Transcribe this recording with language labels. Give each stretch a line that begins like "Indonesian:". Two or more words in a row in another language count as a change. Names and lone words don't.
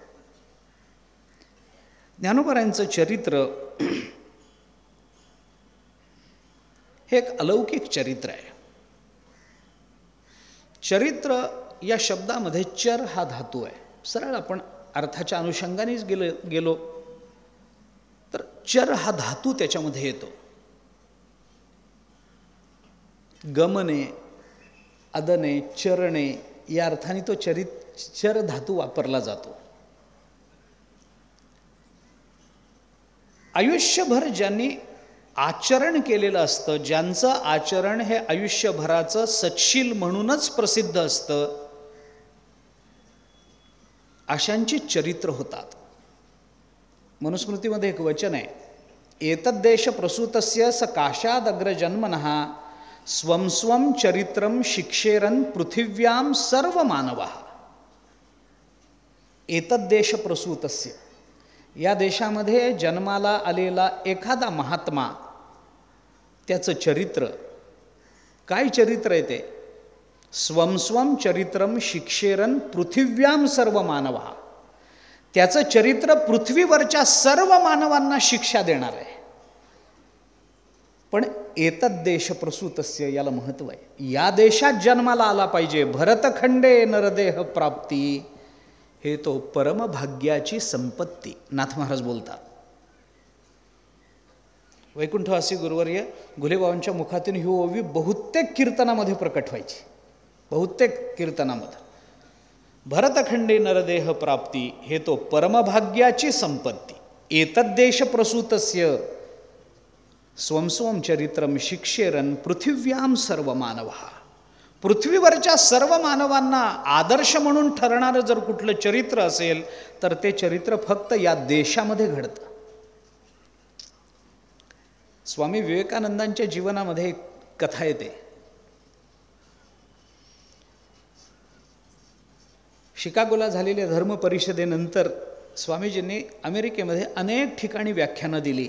Marathi: ज्ञानोबारायांचं चरित्र हे एक अलौकिक चरित्र आहे. चरित्र या शब्दामध्ये चर हा धातू आहे. सरळ आपण अर्थाच्या अनुषंगानेच गेलो तर चर हा धातू त्याच्यामध्ये येतो. गमने, अदने, चरणे या अर्थाने तो चर धातू वापरला जातो. आयुष्यभर ज्यांनी आचरण केलेलं असतं, ज्यांचं आचरण हे आयुष्यभराचं सत्शील म्हणूनच प्रसिद्ध असतं, अशांची चरित्र होतात. मनुस्मृतीमध्ये एक वचन आहे,
Sanskrit: एतद्देश प्रसूतस्य स काशादग्रजन्मनः स्वं स्वं चरित्रं शिक्षेरन् पृथिव्यां सर्व मानवः. एतद्देश प्रसूतस्य,
Marathi: या देशामध्ये जन्माला आलेला एखादा महात्मा, त्याचं चरित्र, काय चरित्र आहे ते?
Sanskrit: स्वं स्वं चरित्रं शिक्षेरन् पृथिव्यां सर्व मानवः.
Marathi: त्याचं चरित्र पृथ्वीवरच्या सर्व मानवांना शिक्षा देणार आहे. पण
Sanskrit: एतद्देश प्रसूतस्य
Marathi: याला महत्त्व आहे. या देशात जन्माला आला पाहिजे. भरतखंडे नरदेह प्राप्ती, हे तो परमभाग्याची संपत्ती. नाथ महाराज बोलतात. वैकुंठवासी गुरुवर्य घुलेबाबांच्या मुखातून ही ओवी बहुतेक कीर्तनामध्ये प्रकट व्हायची. बहुतेक कीर्तनामध्ये भरतखंडे नरदेह प्राप्ती, हे तो परमभाग्याची संपत्ती.
Sanskrit: एतद्देश प्रसूतस्य स्वं स्वं चरित्रं शिक्षेरन् पृथिव्यां सर्व मानवः.
Marathi: पृथ्वीवरच्या सर्व मानवांना आदर्श म्हणून ठरणारं जर कुठलं चरित्र असेल तर ते चरित्र फक्त या देशामध्ये घडतं. स्वामी विवेकानंदांच्या जीवनामध्ये एक कथा येते. शिकागोला झालेल्या धर्म परिषदेनंतर स्वामीजींनी अमेरिकेमध्ये अनेक ठिकाणी व्याख्यानं दिली.